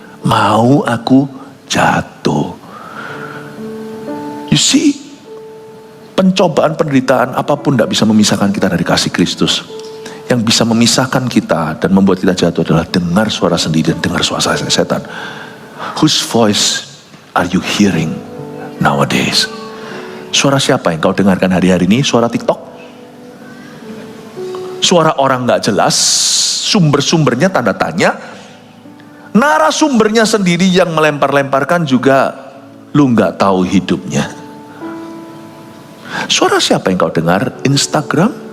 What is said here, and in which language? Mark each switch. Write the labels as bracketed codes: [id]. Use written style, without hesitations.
[id] Mau aku jatuh. [en] You see, [id] pencobaan, penderitaan apapun tidak bisa memisahkan kita dari kasih Kristus. Yang bisa memisahkan kita dan membuat kita jatuh adalah dengar suara sendiri dan dengar suara setan. [en] Whose voice are you hearing nowadays? [id] Suara siapa yang kau dengarkan hari-hari ini? Suara TikTok? Suara orang gak jelas, sumber-sumbernya tanda tanya, narasumbernya sendiri yang melempar-lemparkan juga lu gak tahu hidupnya. Suara siapa yang kau dengar? Instagram?